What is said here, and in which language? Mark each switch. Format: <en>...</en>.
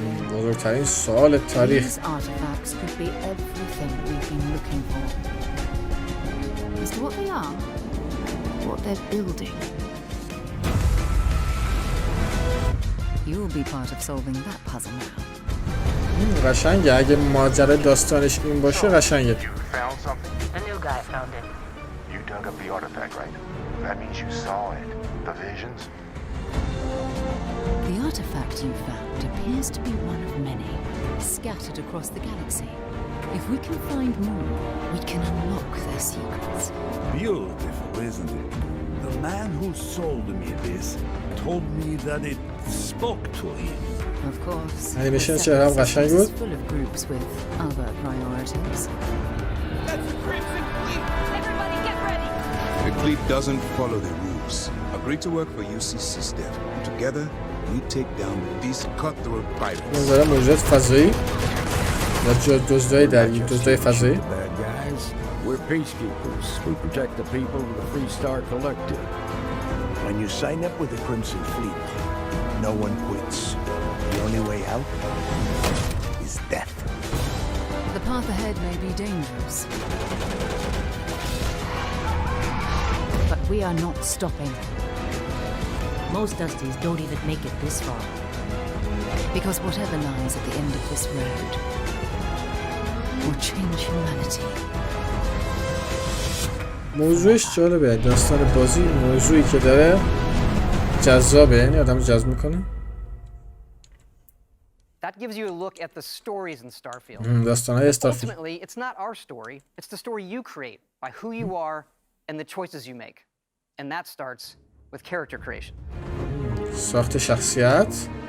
<fa>بزرگترین سوال تاریخ.</fa> <en>These artifacts could be everything we've been looking for. As to what they are, what they're building. You'll be part of solving that puzzle now.</en> <fa>قشنگه اگه ماجرا داستانش این باشه قشنگه.</fa> <en>You found something? A new guy found it. You dug up the artifact, right? That means you saw it. The visions? The artifact you found appears to be one of many, scattered across the galaxy. If we can find more, we can unlock their secrets. Beautiful, isn't it? The man who sold me this told me that it spoke to him. Of course,</en> <fa>animation چهره‌ام قشنگ بود.</fa> <en>full of groups with other priorities. That's the Crimson Fleet! Everybody get ready! The fleet doesn't follow the rules. Agree to work for UCC step. Together, we take down these cutthroat pirates.</en> <fa>نظر موجودات فضایی یا دزدای دریایی، دزدای فضایی.</fa> <en>We're peacekeepers. We protect the people of the Free Star Collective. When you sign up with the Crimson Fleet, no one quits. The only way out is death. The path ahead may be dangerous, but we are not stopping. Most Dusties don't even make it this far. Because whatever lies at the end of this road will change humanity.</en> <fa>موضوعش جالبه، داستان بازی موضوعی که داره جذابه، یعنی آدم جذب میکنه.</fa> <en>That gives you a look at the stories in Starfield.</en> <fa>داستان‌های استارفیلد.</fa> <en>Ultimately, it's not our story, it's the story you create by who you are and the choices you make. And that starts with character creation.</en> <fa>ساخت شخصیت.</fa>